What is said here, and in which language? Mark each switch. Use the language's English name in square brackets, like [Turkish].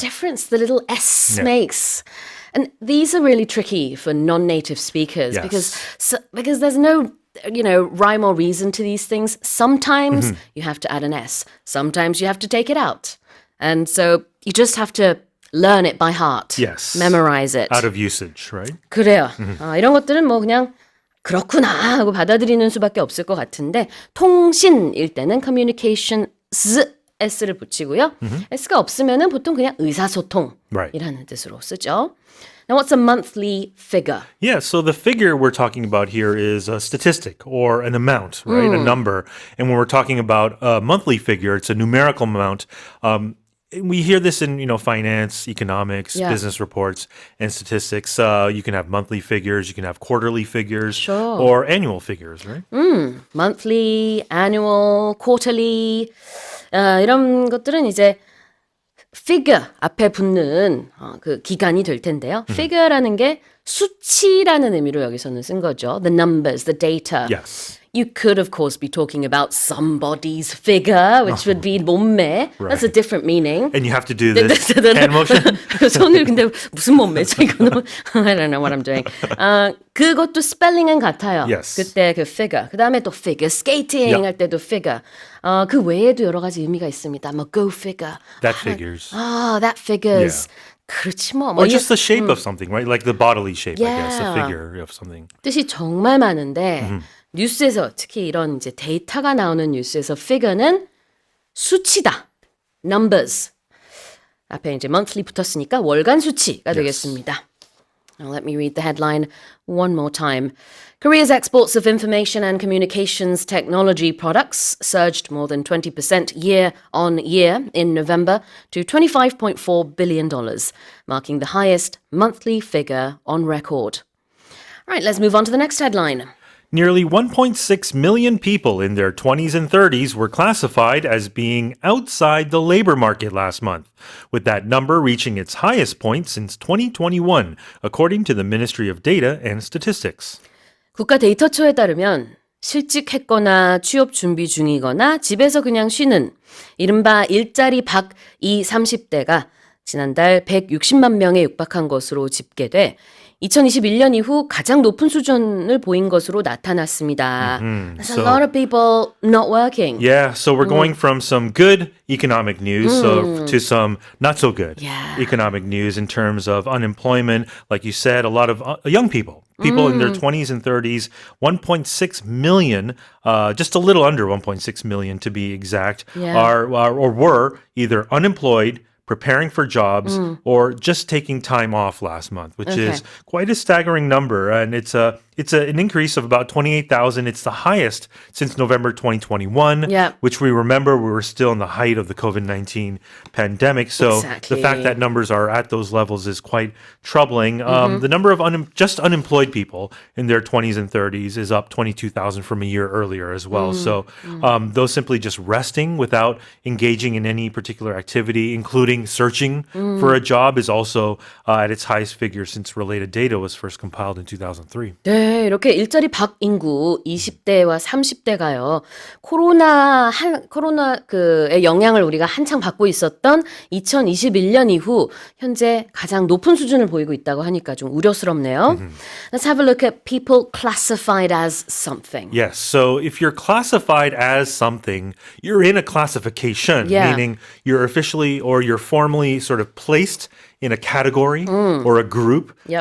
[English] difference the little S makes. And these are really tricky for non-native speakers because there's no rhyme or reason to these things. Sometimes you have to add an S. Sometimes you have to take it out. And so you just have to learn it by heart. Yes. Memorize it. Out of usage, right? [Korean] 그래요. 이런 것들은 뭐 그냥 그렇구나 하고 받아들이는 수밖에 없을 것 같은데 통신일 때는 communications S를 붙이고요. S가 없으면은 보통 그냥 의사소통이라는 뜻으로 쓰죠. [English] Now, what's a monthly figure? Yeah, so the figure we're talking about here is a statistic or an amount, right? A number. And when we're talking about a monthly figure, it's a numerical amount. We hear this in, finance, economics, business reports, and statistics. You can have monthly figures, you can have quarterly figures, or annual figures, right? Monthly, annual, quarterly. [Korean] 이런 것들은 이제 figure 앞에 붙는 그 기간이 될 텐데요. figure라는 게 수치라는 의미로 여기서는 쓴 거죠. [English] The numbers, the data. Yes. You could, of course, be talking about somebody's figure, which would be 몸매. That's a different meaning. And you have to do this hand motion. [Korean] 손을 근데 무슨 몸매죠? 이거는 [English] I don't know what I'm doing. [Korean] 그것도 스펠링은 같아요. [English] Yes. [Korean] 그때 그 figure. 그 다음에 또 figure skating 할 때도 figure. 그 외에도 여러 가지 의미가 있습니다. [English] 뭐 go figure. That figures. That figures. [Korean] 그렇지 뭐. [English] Or just the shape of something, right? Like the bodily shape, I guess, a figure of something. [Korean] 뜻이 정말 많은데 뉴스에서 특히 이런 이제 데이터가 나오는 뉴스에서 figure는 수치다. [English] numbers. [Korean] 앞에 이제 monthly 붙었으니까 월간 수치가 되겠습니다. [English] Now let me read the headline one more time. Korea's exports of information and communications technology products surged more than 20% year on year in November to $25.4 billion, marking the highest monthly figure on record. All right, let's move on to the next headline. Nearly 1.6 million people in their 20s and 30s were classified as being outside the labor market last month, with that number reaching its highest point since 2021, according to the Ministry of Data and Statistics. [Korean] 국가 데이터처에 따르면 실직했거나 취업 준비 중이거나 집에서 그냥 쉬는 이른바 일자리 박 20, 30대가 지난달 160만 명에 육박한 것으로 집계돼 2021년 이후 가장 높은 수준을 보인 것으로 나타났습니다. [English] There's a lot of people not working. Yeah, so we're going from some good economic news to some not so good economic news in terms of unemployment. Like you said, a lot of young people in their 20s and 30s, 1.6 million, just a little under 1.6 million to be exact, are or were either unemployed, preparing for jobs, or just taking time off last month, which is quite a staggering number. And it's an increase of about 28,000. It's the highest since November 2021, which we remember we were still in the height of the COVID-19 pandemic. So the fact that numbers are at those levels is quite troubling. The number of just unemployed people in their 20s and 30s is up 22,000 from a year earlier as well. So those simply just resting without engaging in any particular activity, including searching for a job, is also at its highest figure since related data was first compiled in 2003. [Korean] 네, 이렇게 일자리 박 인구 20대와 30대가요. 코로나 그의 영향을 우리가 한창 받고 있었던 2021년 이후 현재 가장 높은 수준을 보이고 있다고 하니까 좀 우려스럽네요. [English] Let's have a look at people classified as something. Yes, so if you're classified as something, you're in a classification, meaning you're officially or you're formally sort of placed in a category or a group.